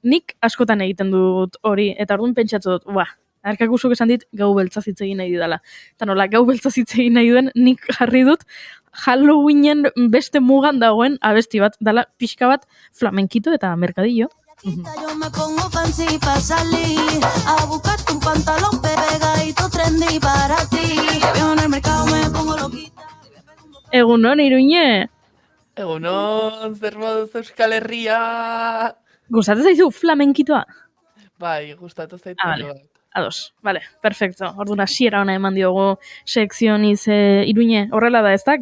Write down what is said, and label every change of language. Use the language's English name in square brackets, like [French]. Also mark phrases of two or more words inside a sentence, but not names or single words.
[Basque] Nik askotan egiten dut hori, eta orduan pentsatu dut, Arkakusok esan dit gau beltzaz hitz egin nahi didala. Eta nola, gau beltzaz hitz egin nahi duen, nik jarri dut Halloweenen beste mugan dagoen abesti bat, dala pixka bat flamenkito eta merkadillo. [Spanish] Yo me pongo fancy para salir a buscarte un pantalón pegadito trendy para ti. Te veo en el mercado, me pongo loquita. [Basque] Egunon, Iruñe. Egunon, zer moduz Euskal Herria. Gustatu zaizu flamenkitoa? Bai, gustatu zaitu. [Spanish] Vale. Ados, vale, perfecto. [Basque] Orduan hasiera ona eman diogu sekzioniz Iruñe. Horrela da, ezta?